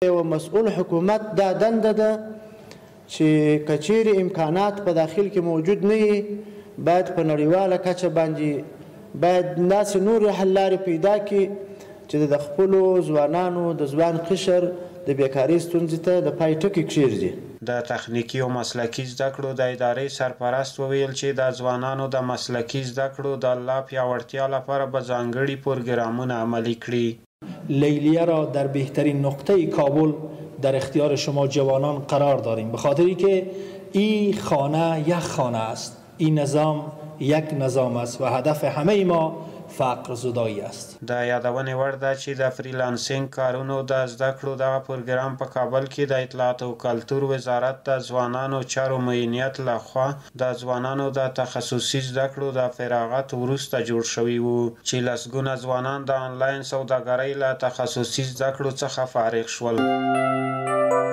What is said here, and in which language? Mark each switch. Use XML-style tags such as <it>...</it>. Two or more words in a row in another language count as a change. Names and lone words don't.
<ps>یو مسؤل حکومت دا دنده ده چې که چیرې امکانات په داخل کې موجود نه وي باید په نړیواله کچه باندې باید داسې نورې حل لارې پیدا کړي چې د خپلو ځوانانو د ځوان قشر د بیکارۍ ستونزې ته د پای ټکی کښېږدي. د تخنیکي او مسلکي زده کړو د ادارې سرپرست وویل چې د ځوانانو د مسلکي زده کړو د لا پیاوړتیا لپاره به ځانګړي پروګرامونه عملی کړي.</ps> <fa>لیلیه را در بهترین نقطه کابل در اختیار شما جوانان قرار داریم به خاطری که این خانه یک خانه است، این نظام یک نظام است و هدف همه ما فقر زدایی است.</fa> <ps>د یادونې وړ ده چې د فریلانسینګ کارونو د زده کړو دغه پروګرام په کابل کې د اطلاعات او کلتور وزارت د ځوانانو چارو معینیت لخوا د ځوانانو د تخصصي زده کړو د فراغت وروسته جوړ شوی و چې لسګونه ځوانان د آنلاین سوداګرۍ له تخصصي زده کړو څخه فارغ شول.</ps>